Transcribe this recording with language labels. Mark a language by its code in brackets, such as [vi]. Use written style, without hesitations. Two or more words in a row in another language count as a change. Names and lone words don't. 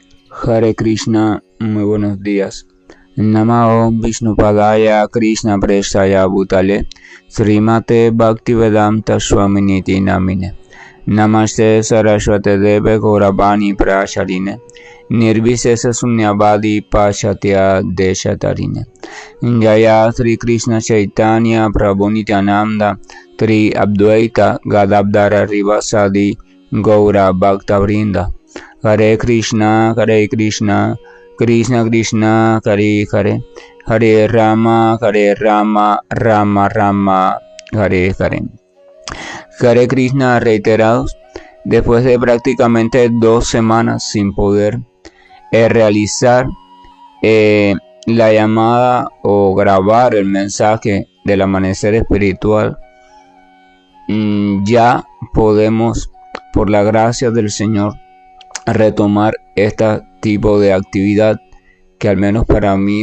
[sa] Hare Krishna, [es] muy buenos días. [sa] Namo Vishnupadaya Krishna Prestaya Bhutale Srimate Bhaktivedanta Swaminiti Namine Namaste Saraswate Deve Gauravani Prasharine Nirvisesa Sunyavadi Pashatya Deshatarine Jaya Sri Krishna Chaitanya Prabhu Nityananda Tri Abdvaita Gadadhara Rivasadi Gaura Bhaktavrinda Hare Krishna, Krishna Krishna, Hare Hare, Hare Rama, Rama Rama, Hare Hare. Hare Krishna [es] reiterados, después de prácticamente 2 semanas sin poder realizar la llamada o grabar el mensaje del amanecer espiritual, ya podemos, por la gracia del Señor, retomar este tipo de actividad que al menos para mí